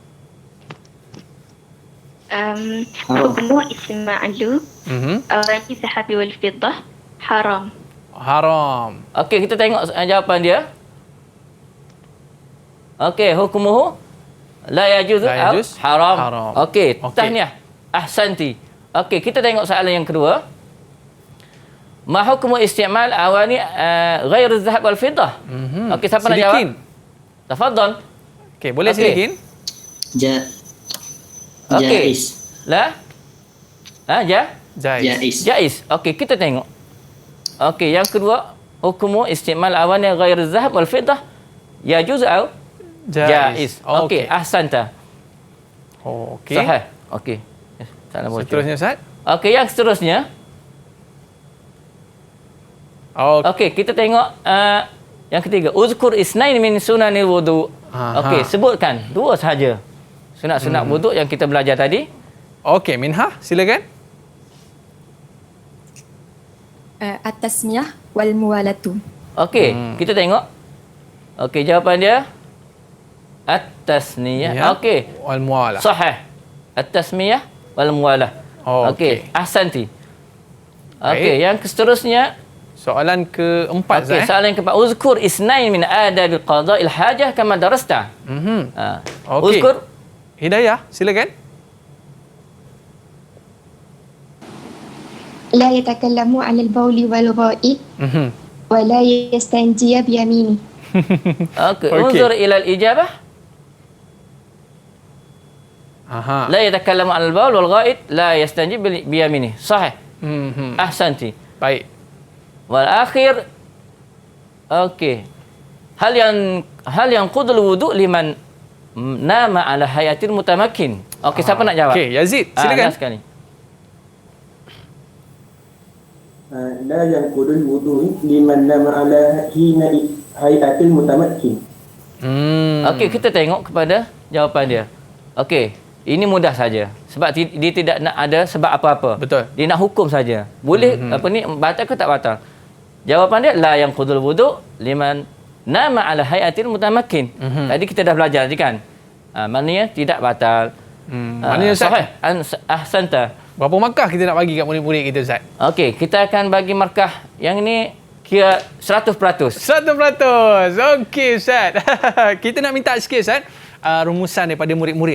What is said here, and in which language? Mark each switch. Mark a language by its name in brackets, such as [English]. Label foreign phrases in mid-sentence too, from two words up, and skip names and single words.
[Arabic] حكم إسمعل أواني ذهبي والفضة حرام. Haram. [Malay] Okey, kita tengok jawapan dia. Okey, [Arabic] حكمه لا يجوز حرام. [Malay] Okey, tahniah. Ahsanti. Okey, kita tengok soalan yang kedua. [Arabic] ما حكم استعمال أواني غير الذهب والفضة? [Malay] Okey, siapa nak jawab? Tafadhal. Okey, boleh silakan. [Arabic] جائز. لا? Jaiz. [Malay] Okey, kita tengok. Okey, yang kedua, [Arabic] حكم استعمال أواني غير الذهب والفضة يجوز atau jaiz. [Malay] Okey, ahsanta. Okey. Sahih. Okey. Seterusnya Ustaz. Okey, yang seterusnya. Okey, kita tengok yang ketiga. [Arabic] اذكر اثنين من سنن الوضوء. [Malay] Okey, sebutkan dua sahaja sunat-sunat wudu yang kita belajar tadi. Okey, Minha, silakan. [Arabic] التسمية والموالاة. [Malay] Okey, kita tengok. Okey, jawapan dia at-tasniyah. Okey. [Arabic] والموالاة. Sahih. التسمية والموالاة. [Malay] Okey, ahsanti. Okey, yang seterusnya soalan keempat. Okey, soalan keempat. [Arabic] اذكر اثنين من آداب قضاء الحاجة كما درست. [Malay] Okey. Uzkur. Hidayah, silakan. [Arabic] لا يتكلم عن البول والغائط ولا يستنجي بيمينه. Okey, انظر إلى الإجابة. لا يتكلم عن البول والغائط لا يستنجي بيمينه. صحيح. Ahsanti. [Malay] Baik. [Arabic] والأخير. Okey. هل ينقض الوضوء لمن نام على هيئة المتمكن. [Malay] Okey, siapa nak jawab? Okey, Yazid, silakan. Sekali. [Arabic] لا ينقض الوضوء لمن نام على حين هيئة المتمكن. [Malay] Okey, kita tengok kepada jawapan dia. Okey, ini mudah saja. Sebab dia tidak nak ada sebab apa-apa. Betul. Dia nak hukum saja. Boleh batal ke tak batal? Jawapan dia [Arabic] لا ينقض الوضوء لمن نام على هيئة المتمكن. [Malay] Tadi kita dah belajar tadi kan? Maknanya tidak batal. Maknanya [Arabic] صحيح. أحسنت. [Malay] Berapa markah kita nak bagi kat murid-murid kita, Ustaz? Okey, kita akan bagi markah yang ini kira 100%. 100%. Okey, Ustaz. Kita nak minta sikit, Ustaz, rumusan daripada murid-murid.